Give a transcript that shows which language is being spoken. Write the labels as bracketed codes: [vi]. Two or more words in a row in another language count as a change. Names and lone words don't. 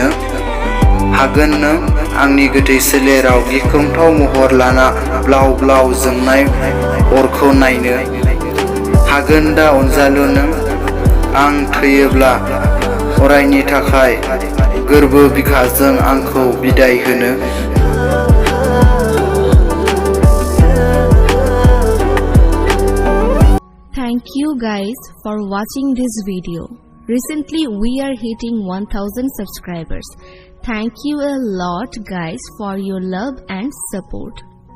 [brx] हागोन नों आंनि गोथै सोलेराव गिख्रंथाव महर लाना ब्लाव ब्लाव जोंनाय अरखौ नायनो। हागोन दा अनजालु नों आं थैयोब्ला अरायनि थाखाय गोरबो बिखाजों आंखौ बिदाय होनो। [en] Thank you guys for watching this video. Recently we are hitting 1000 subscribers. Thank you a lot guys for your love and support.